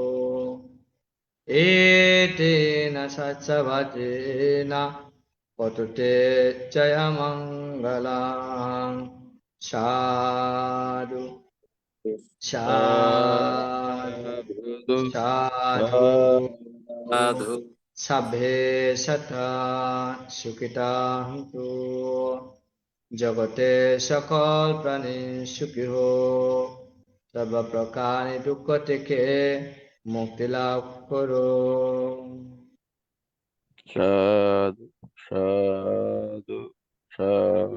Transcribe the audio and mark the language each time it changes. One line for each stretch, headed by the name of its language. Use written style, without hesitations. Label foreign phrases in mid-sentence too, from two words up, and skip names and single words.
Pali: Etena saccavacena potute jayamangalam sadhu sadhu sadhu
Bangla: সাধু
Pali: sabhe sata sukhitantu
Bangla: জগতে সকল প্রাণী সুখী হোক সর্ব প্রকারে দুঃখ থেকে মুক্তি লাভ করো সাধু সাধু সাধু।